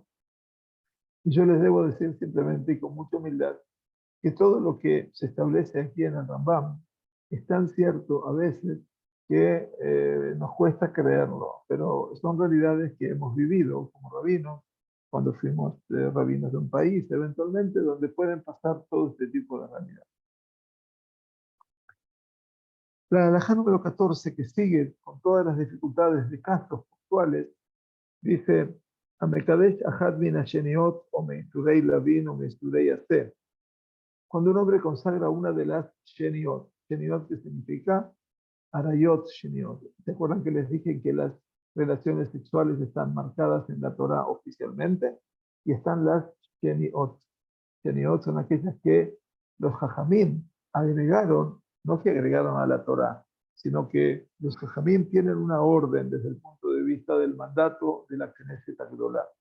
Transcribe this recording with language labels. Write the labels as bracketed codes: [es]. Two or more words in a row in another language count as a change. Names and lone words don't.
[es] Y yo les debo decir simplemente y con mucha humildad que todo lo que se establece aquí en el Rambam es tan cierto a veces que nos cuesta creerlo, pero son realidades que hemos vivido como rabinos, cuando fuimos rabinos de un país, eventualmente, donde pueden pasar todo este tipo de realidades. La halajá número 14, que sigue con todas las dificultades de casos puntuales, dice, [he] המקדש אחת מן השניות או מאיסורי לאוין או מאיסורי עשה. [es] Cuando un hombre consagra una de las sheniot, sheniot que significa [he] עריות שניות. [es] ¿Se acuerdan que les dije que las relaciones sexuales están marcadas en la Torah oficialmente? Y están las sheniot. Sheniot son aquellas que los jajamim agregaron, no que agregaron a la Torah, sino que los jajamim tienen una orden desde el punto de vista del mandato de la [he] כנסת הגדולה.